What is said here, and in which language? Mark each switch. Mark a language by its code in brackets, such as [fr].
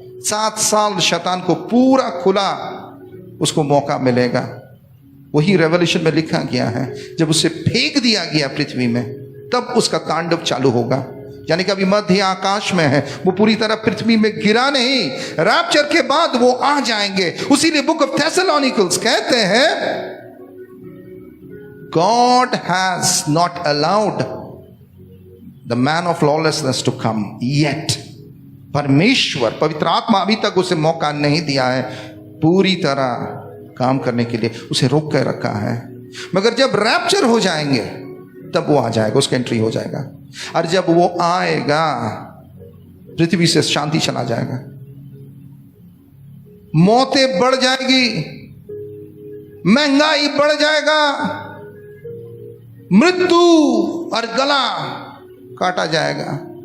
[hi] 7 साल शैतान को पूरा खुला उसको मौका मिलेगा. वही रेवल्यूशन में लिखा गया है, जब उसे फेंक दिया गया पृथ्वी में, तब उसका तांडव चालू होगा. यानी कि अभी मध्य आकाश में है, वो पूरी तरह पृथ्वी में गिरा नहीं. रैप्चर के बाद वो आ जाएंगे. उसीलिए बुक ऑफ थेसलोनिकल्स कहते हैं, [en] God has not allowed the man of lawlessness to come yet. [hi] परमेश्वर, पवित्र आत्मा अभी तक उसे मौका नहीं दिया है पूरी तरह काम करने के लिए, उसे रोक कर रखा है. मगर जब रैप्चर हो जाएंगे तब वो आ जाएगा, उसका एंट्री हो जाएगा. और जब वो आएगा पृथ्वी से शांति चला जाएगा, मौतें बढ़ जाएगी, महंगाई बढ़ जाएगा, मृत्यु और गला काटा जाएगा.